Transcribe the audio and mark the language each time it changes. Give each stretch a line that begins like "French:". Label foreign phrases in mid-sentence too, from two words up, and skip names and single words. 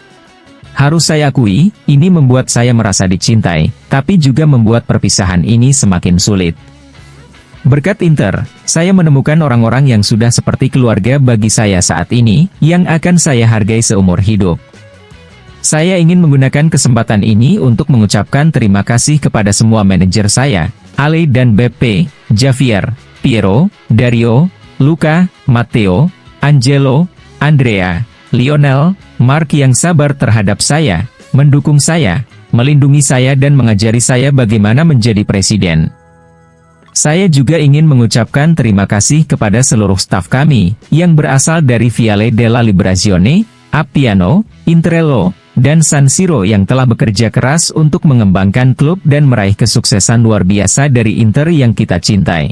Indonesian: Harus saya akui, ini membuat saya merasa dicintai, tapi juga membuat perpisahan ini semakin sulit. Berkat Inter, saya menemukan orang-orang yang sudah seperti keluarga bagi saya saat ini, yang akan saya hargai seumur hidup. Saya ingin menggunakan kesempatan ini untuk mengucapkan terima kasih kepada semua manajer saya, Ale dan Beppe, Javier, Piero, Dario, Luca, Matteo, Angelo, Andrea, Lionel, Mark yang sabar terhadap saya, mendukung saya, melindungi saya dan mengajari saya bagaimana menjadi presiden. Saya juga ingin mengucapkan terima kasih kepada seluruh staf kami, yang berasal dari Viale della Liberazione, Appiano, Interello, dan San Siro yang telah bekerja keras untuk mengembangkan klub dan meraih kesuksesan luar biasa dari Inter yang kita cintai.